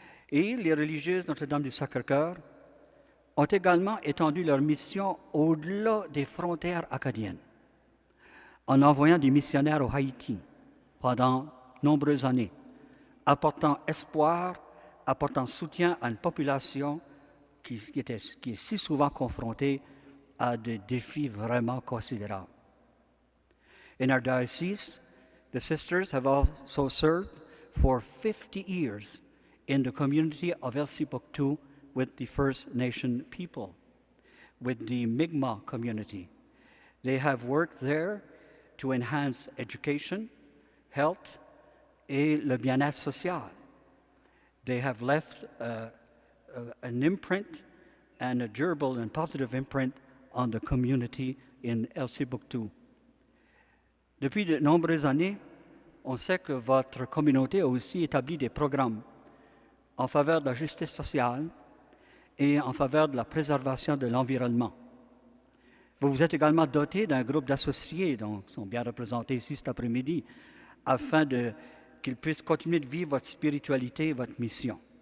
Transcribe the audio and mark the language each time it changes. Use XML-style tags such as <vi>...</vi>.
<fr>Et les religieuses Notre-Dame du Sacré-Cœur ont également étendu leur mission au-delà des frontières acadiennes, en envoyant des missionnaires au Haïti pendant de nombreuses années, apportant espoir, apportant soutien à une population qui est si souvent confrontée à des défis vraiment considérables.</fr> <en>In our diocese, the sisters have also served for 50 years in the community of Elsipogtoo with the First Nation people, with the Mi'kmaq community. They have worked there to enhance education, health,</en> <fr>et le bien-être social.</fr> <en>They have left an imprint and a durable and positive imprint on the community in Elsipogtoo.</en> <fr>Depuis de nombreuses années, on sait que votre communauté a aussi établi des programmes en faveur de la justice sociale et en faveur de la préservation de l'environnement. Vous vous êtes également doté d'un groupe d'associés, donc sont bien représentés ici cet après-midi, afin qu'ils puissent continuer de vivre votre spiritualité et votre mission.</fr>